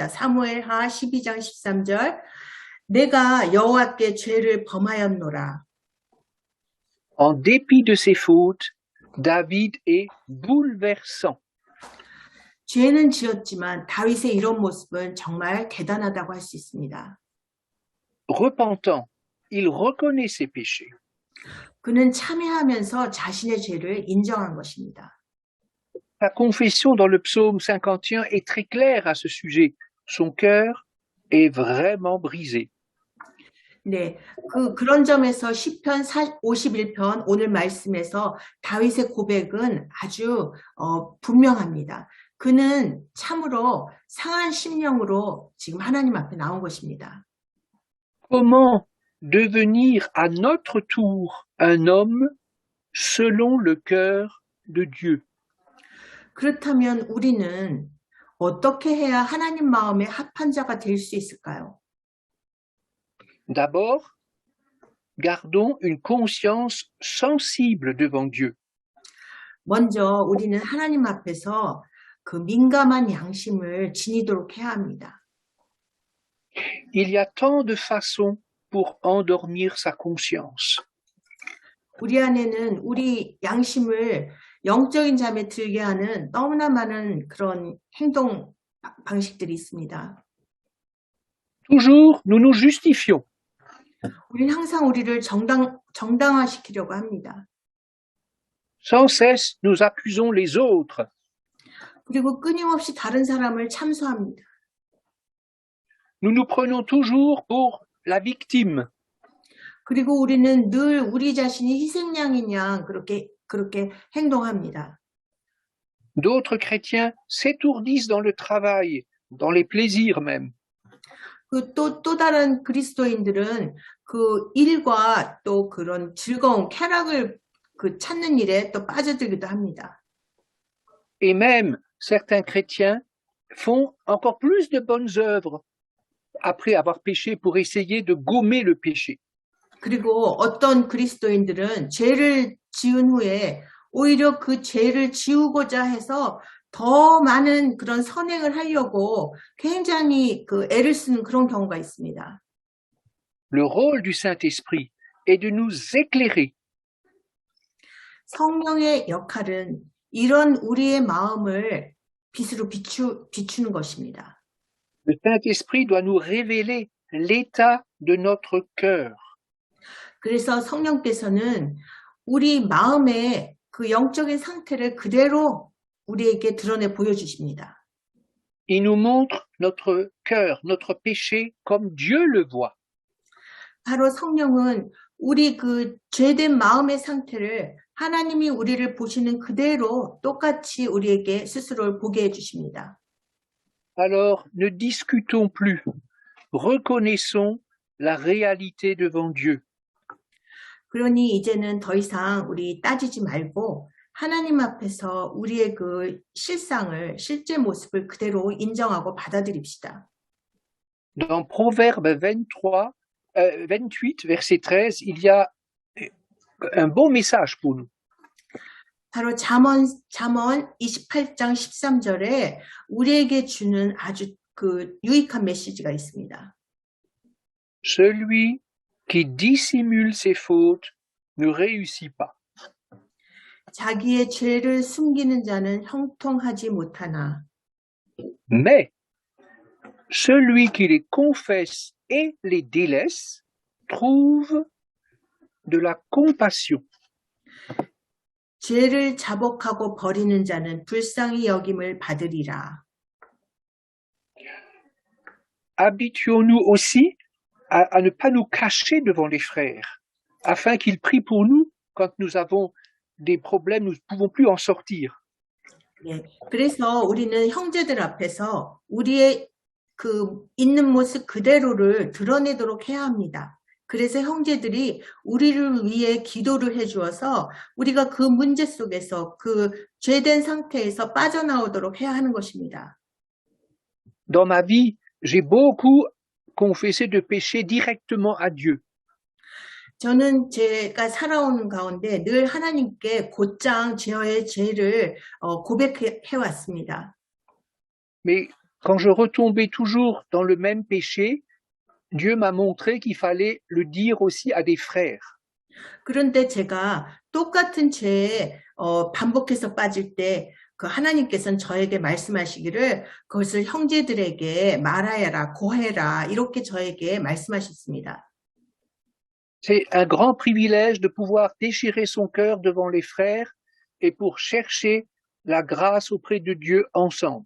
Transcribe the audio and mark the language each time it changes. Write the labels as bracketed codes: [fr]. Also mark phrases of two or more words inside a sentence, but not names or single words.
[ko] 사무엘하 12장 13절 내가 여호와께 죄를 범하였노라. [fr] En dépit de ses fautes, David est bouleversant. [ko] 죄는 지었지만 다윗의 이런 모습은 정말 대단하다고 할 수 있습니다. [fr] Repentant, il reconnaît ses péchés. [ko] 그는 참회하면서 자신의 죄를 인정한 것입니다. [fr] Sa confession dans le psaume 51 est très claire à ce sujet. Son cœur est vraiment brisé. [ko] 네, 그런 점에서 시편 51편 오늘 말씀에서 다윗의 고백은 아주 분명합니다. 그는 참으로 상한 심령으로 지금 하나님 앞에 나온 것입니다. [fr] Comment devenir à notre tour un homme selon le cœur de Dieu? [ko] 그렇다면 우리는 어떻게 해야 하나님 마음에 합한 자가 될 수 있을까요? [fr] D'abord, gardons une conscience sensible devant Dieu. [ko] 먼저 우리는 하나님 앞에서 그 민감한 양심을 지니도록 해야 합니다. [fr] Il y a tant de façons pour endormir sa conscience. [ko] 우리 안에는 우리 양심을 영적인 잠에 들게 하는 너무나 많은 그런 행동 방식들이 있습니다. [fr] Toujours, nous nous justifions. [ko] 우리는 항상 우리를 정당화시키려고 합니다. [fr] Sans cesse, nous accusons les autres. [ko] 그리고 끊임없이 다른 사람을 참소합니다. [fr] Nous nous prenons toujours pour la victime. [ko] 그리고 우리는 늘 우리 자신이 희생양인 양 그렇게 행동합니다. [fr] D'autres chrétiens s'étourdissent dans le travail, dans les plaisirs même. [ko] 또 다른 그리스도인들은 그 일과 또 그런 즐거운 쾌락을 찾는 일에 또 빠져들기도 합니다. [fr] Et même certains chrétiens font encore plus de bonnes œuvres après avoir péché pour essayer de gommer le péché. [ko] 그리고 어떤 그리스도인들은 죄를 지은 후에 오히려 그 죄를 지우고자 해서 더 많은 그런 선행을 하려고 굉장히 애를 쓰는 그런 경우가 있습니다. [fr] Le rôle du Saint-Esprit est de nous éclairer. [ko] 성령의 역할은 이런 우리의 마음을 빛으로 비추는 것입니다. [fr] Le Saint-Esprit doit nous révéler l'état de notre cœur. [ko] 그래서 성령께서는 우리 마음의 그 영적인 상태를 그대로 우리에게 드러내 보여주십니다. [fr] Il nous montre notre cœur, notre péché comme Dieu le voit. [ko] 바로 성령은 우리 그 죄된 마음의 상태를 하나님이 우리를 보시는 그대로 똑같이 우리에게 스스로를 보게 해주십니다. [fr] Alors, ne discutons plus. Reconnaissons la réalité devant Dieu. [ko] 그러니 이제는 더 이상 우리 따지지 말고 하나님 앞에서 우리의 그 실제 모습을 그대로 인정하고 받아들입시다. [fr] Dans Proverbe 28, verset 13, il y a un beau message pour nous. [ko] 바로 잠언 28장 13절에 우리에게 주는 아주 그 유익한 메시지가 있습니다. [fr] Celui qui dissimule ses fautes ne réussit pas. [ko] 자기의 죄를 숨기는 자는 형통하지 못하나. [fr] Mais celui qui les confesse et les délaisse trouve de la compassion. [ko] 죄를 자복하고 버리는 자는 불쌍히 여김을 받으리라. [fr] Habituons-nous aussi à ne pas nous cacher devant les frères, afin qu'ils prient pour nous quand nous avons des problèmes, nous ne pouvons plus en sortir. [ko] 네, 그래서 우리는 형제들 앞에서 우리의 그 있는 모습 그대로를 드러내도록 해야 합니다. 그래서 형제들이 우리를 위해 기도를 해주어서 우리가 그 문제 속에서 그 죄된 상태에서 빠져나오도록 해야 하는 것입니다. [fr] Dans ma vie, j'ai beaucoup confessé de péché directement à Dieu. [ko] 저는 제가 살아오는 가운데 늘 하나님께 곧장 저의 죄를 고백해 왔습니다. [fr] Mais quand je retombais toujours dans le même péché, Dieu m'a montré qu'il fallait le dire aussi à des frères. [ko] 그런데 제가 똑같은 죄에 반복해서 빠질 때 그 하나님께서는 저에게 말씀하시기를 그것을 형제들에게 말하여라, 고해라 이렇게 저에게 말씀하셨습니다. [fr] C'est un grand privilège de pouvoir déchirer son cœur devant les frères et pour chercher la grâce auprès de Dieu ensemble.